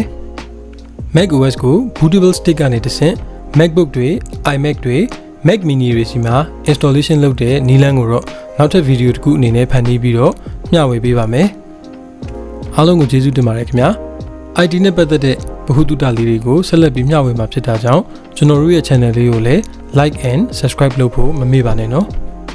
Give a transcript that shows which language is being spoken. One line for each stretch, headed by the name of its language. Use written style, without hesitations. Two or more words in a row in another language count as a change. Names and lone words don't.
Burmese: macOS ကို
English: bootable stick
Burmese: ကနေတဆင့် macbook တွေ imac တွေ mac mini တွေစီမှာ installation လုပ်တဲ့နည်းလမ်းကိုတော့နောက်ထပ်ဗီဒီယိုတစ်ခုအနေနဲ့ဖန်တီးပြီးတော့မျှဝေပေးပါမယ်အားလုံးကိုကျေးဇူးတင်ပါတယ်ခင်ဗျာ IT နဲ့ပတ်သက်တဲ့ဗဟုသုတလေးတွေကိုဆက်လက်ပြီးမျှဝေမှာဖြစ်တာကြောင့်ကျွန်တော်တို့ရဲ့ channel လေးကိုလည်း
English: like and subscribe
Burmese: လုပ်ဖို့မမေ့ပါနဲ့နော်